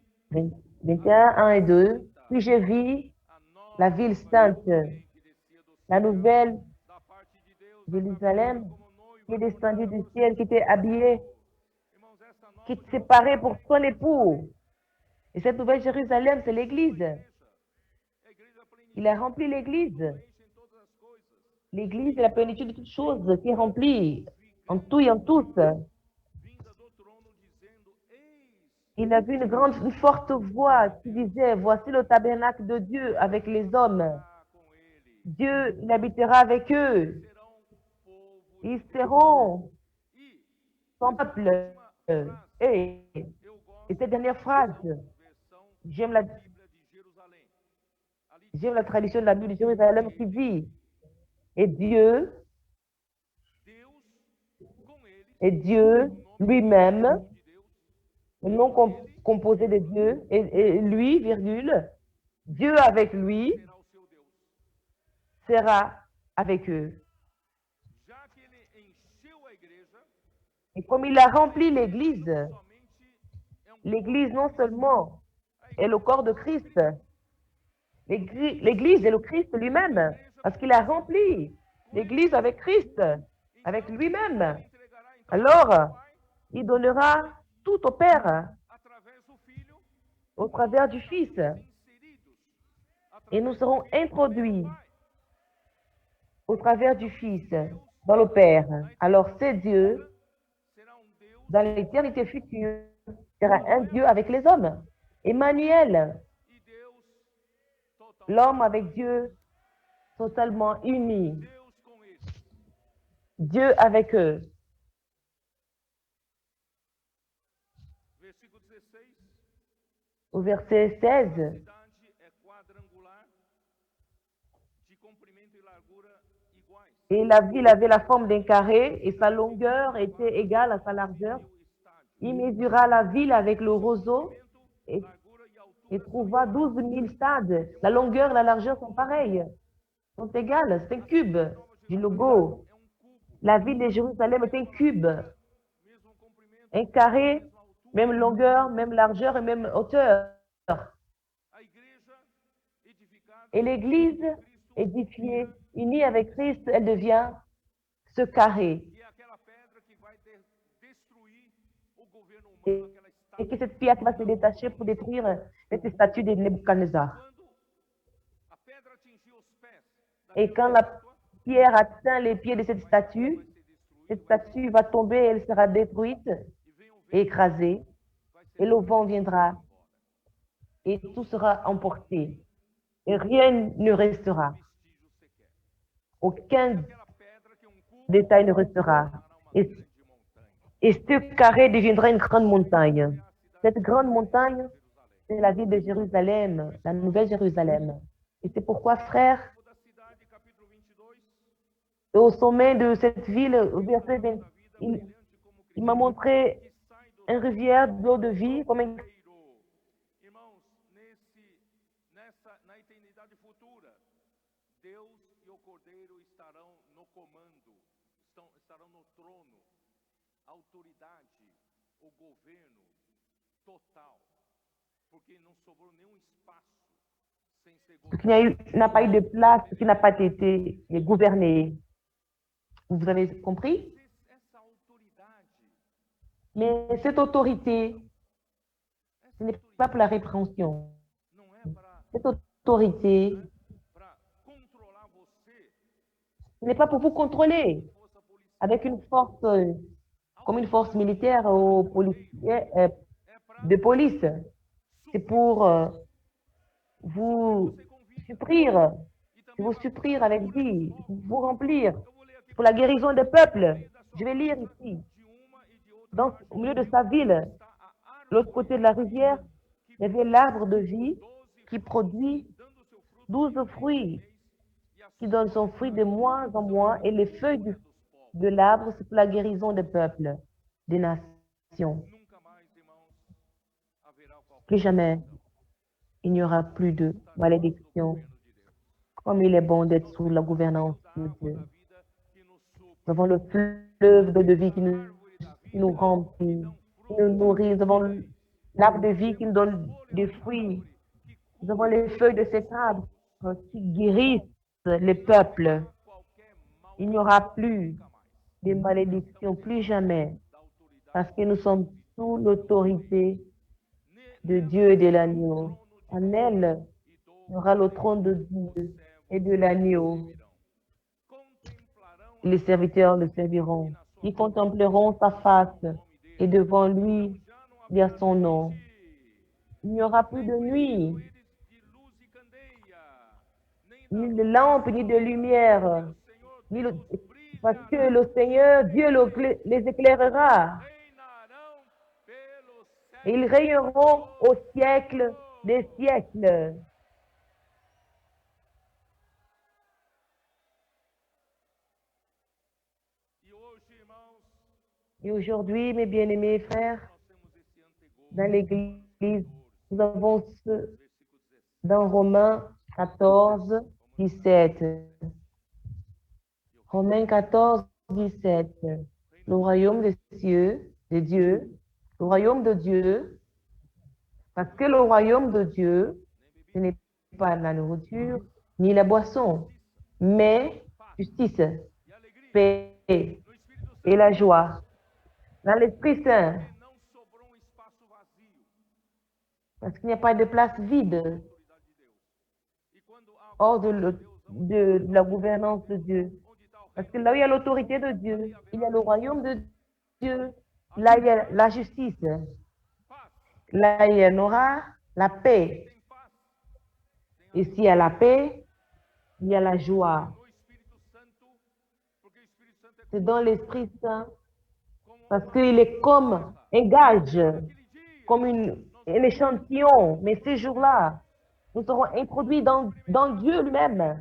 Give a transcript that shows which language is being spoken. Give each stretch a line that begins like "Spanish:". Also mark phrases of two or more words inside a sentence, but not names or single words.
French: 21, 1 et 2. Puis je vis
Portuguese: a nova
French: la ville sainte,
Portuguese: Jerusalém que descia do
French: la
Portuguese: céu
French: nouvelle
Portuguese: da parte de Deus,
French: Jérusalem,
Portuguese: como noiva
French: qui est descendue du ciel, qui était habillée,
Portuguese: Irmãos, essa nova
French: qui s'est parée pour son époux. Et cette nouvelle Jérusalem, c'est l'Église.
Portuguese: igreja, a igreja plenitude,
French: Il a rempli l'Église.
Portuguese: preenche em todas as coisas.
French: L'Église est la plénitude de toutes choses qui est remplie en tout et en tous.
Portuguese: Vinda do trono dizendo: Eis
French: Il a vu une forte voix qui disait, voici le tabernacle de Dieu avec les hommes.
Portuguese: está com ele.
French: Dieu, il habitera avec eux.
Portuguese: Serão povo
French: Ils seront
Portuguese: e
French: son peuple. Et,
Portuguese: eu
French: et
Portuguese: gosto
French: cette dernière phrase,
Portuguese: versão
French: j'aime la,
Portuguese: Bíblia de Jerusalém. Ali
French: j'aime la tradition de la Bible de Jérusalem qui dit, et Dieu
Portuguese: Deus com ele,
French: et Dieu lui-même,
Portuguese: de Deus,
French: le nom composé de Dieu, et lui, virgule, Dieu avec lui
Portuguese: será o seu Deus.
French: sera avec eux.
Portuguese: Já que ele encheu a igreja,
French: Et comme il a rempli l'Église,
Portuguese: somente é
French: l'Église non seulement est le corps de Christ, L'Église est le Christ lui-même, parce qu'il a rempli l'Église avec Christ, avec lui-même. Alors, il donnera tout au Père
Portuguese: através do Filho,
French: au travers du Fils,
Portuguese: inseridos
French: et nous
Portuguese: através do
French: serons
Portuguese: Filho no
French: introduits
Portuguese: Pai.
French: au travers du Fils dans le Père. Alors, c'est Dieu,
Portuguese: Será Deus
French: dans l'éternité future, sera un Dieu avec les hommes. Emmanuel,
Portuguese: e Deus totalmente.
French: l'homme avec Dieu, totalement unis.
Portuguese: Deus com eles.
French: Dieu avec eux.
Portuguese: Versículo 16.
French: Au verset 16,
Portuguese: Cidade é quadrangular, de comprimento e largura iguais.
French: et la ville avait la forme d'un carré, et sa longueur était égale à sa largeur. Il mesura la ville avec le roseau et,
Portuguese: Largura e altura
French: et trouva 12 000 stades. La longueur et la largeur sont pareilles, sont égales. C'est un cube du logo.
Portuguese: é cubo,
French: La ville de Jérusalem est un cube,
Portuguese: mesmo comprimento,
French: un carré,
Portuguese: mesma altura.
French: même longueur, même largeur et même hauteur.
Portuguese: A igreja edificada
French: Et l'Église
Portuguese: Cristo
French: édifiée, unie avec Christ, elle devient ce carré.
Portuguese: e é aquela pedra que vai destruir o governo humano,
French: Et,
Portuguese: aquela
French: et
Portuguese: estátua.
French: que cette pierre qui va se détacher pour détruire cette statue de Nebuchadnezzar.
Portuguese: Quando a pedra atingir os pés
French: Et quand
Portuguese: daquela
French: la
Portuguese: estátua,
French: pierre atteint les pieds de cette statue, cette statue va tomber, elle sera détruite,
Portuguese: e vem o vento,
French: écrasée,
Portuguese: vai ser
French: et le vent viendra,
Portuguese: embora.
French: et tout sera emporté, et rien ne restera.
Portuguese: Vestígio sequer.
French: Aucun
Portuguese: Aquela pedra que é cubo
French: détail ne restera.
Portuguese: tornará uma
French: Et,
Portuguese: grande montanha.
French: et ce carré deviendra une grande montagne.
Portuguese: É a cidade
French: Cette grande montagne,
Portuguese: de Jerusalém.
French: c'est la ville de Jérusalem, la nouvelle Jérusalem. Et c'est pourquoi, frère,
Portuguese: O da cidade, capítulo 22,
French: au sommet de cette ville, au verset 20,
Portuguese: da vida
French: il,
Portuguese: brilhante como
French: il m'a montré
Portuguese: que sai do
French: une rivière d'eau de vie, comme un
Portuguese: Cordeiro. Irmãos, na eternidade futura, Deus e o Cordeiro estarão no comando, estarão no trono, a autoridade, o governo total, porque não sobrou nenhum espaço sem ser
French: qui n'a pas eu de place, qui n'a pas été gouverné. Vous avez compris?
Portuguese: Essa autoridade,
French: Mais cette autorité, ce n'est pas pour la répréhension.
Portuguese: não é para
French: Cette autorité,
Portuguese: controlar você,
French: ce n'est pas pour vous contrôler
Portuguese: força policial,
French: avec une force, comme une force militaire ou policière,
Portuguese: é para
French: de police. C'est pour vous
Portuguese: você convite.
French: supplire,
Portuguese: E também
French: vous supplire avec vie, vous remplir
Portuguese: eu vou ler aqui
French: pour la guérison des peuples. Je vais lire ici.
Portuguese: de uma e de outra
French: Au milieu de sa ville,
Portuguese: está a árvore
French: l'autre côté de la rivière, il y avait l'arbre de vie qui produit
Portuguese: dando seu 12 fruto
French: fruits,
Portuguese: e a
French: qui donne son fruit de mois en mois, et les feuilles de l'arbre, c'est pour la guérison des peuples, des nations.
Portuguese: nunca mais, irmãos, haverá qualquer
French: Plus jamais, il n'y aura plus de malédiction.
Portuguese: governo de Deus.
French: Comme il est bon d'être sous la gouvernance de Dieu.
Portuguese: Da vida que nos supre,
French: Nous avons le fleuve de vie qui
Portuguese: árvore da
French: nous
Portuguese: vida
French: remplit, qui nous nourrit. Nous avons l'arbre de vie qui nous donne des fruits. Nous avons les feuilles de cet arbre qui guérissent les peuples.
Portuguese: qualquer mal
French: Il n'y aura plus de malédiction, plus jamais,
Portuguese: da autoridade.
French: parce que nous sommes sous l'autorité de Dieu et de l'agneau. En elle, il y aura le trône de Dieu et de l'agneau.
Portuguese: Contemplarão
French: Les serviteurs le serviront. Ils contempleront sa face et devant lui, il y a son nom. Il n'y aura plus de nuit,
Portuguese: eles de luz e candeia,
French: ni
Portuguese: nem
French: de lampe, ni de lumière,
Portuguese: Senhor
French: ni parce que le Seigneur, Dieu les éclairera.
Portuguese: reinarão pelos
French: Et
Portuguese: séculos.
French: ils régneront au siècle des siècles.
Portuguese: E hoje, irmãos,
French: Et aujourd'hui, mes bien-aimés frères,
Portuguese: nós temos esse antegosto,
French: dans l'Église, nous avons ce,
Portuguese: versículo 17.
French: dans Romains 14, 17. Romains 14, 17. Le royaume des cieux, de Dieu, le royaume de Dieu, parce que le royaume de Dieu, ce n'est pas la nourriture, ni la boisson, mais justice,
Portuguese: e alegria
French: paix
Portuguese: no Espírito
French: et
Portuguese: Santo.
French: la joie dans l'Esprit Saint,
Portuguese: Porque não sobrou um espaço vazio
French: parce qu'il n'y a pas de place vide
Portuguese: na autoridade de Deus. E quando há
French: hors de,
Portuguese: autoridade de Deus,
French: de la gouvernance de Dieu.
Portuguese: onde está o
French: Parce que
Portuguese: reino
French: là où il y a
Portuguese: de Deus,
French: l'autorité de Dieu,
Portuguese: ali
French: il y a
Portuguese: haverá
French: le royaume de Dieu, là il y a la justice,
Portuguese: paz.
French: là il y en aura la paix.
Portuguese: Tem paz, tem
French: Et s'il y a la paix, il y a la joie.
Portuguese: no Espírito Santo, porque o Espírito Santo é
French: C'est dans l'Esprit Saint,
Portuguese: como
French: parce
Portuguese: uma
French: qu'il est comme un gage,
Portuguese: naquele dia.
French: comme un échantillon. Mais ces jours-là, nous serons introduits dans Dieu lui-même.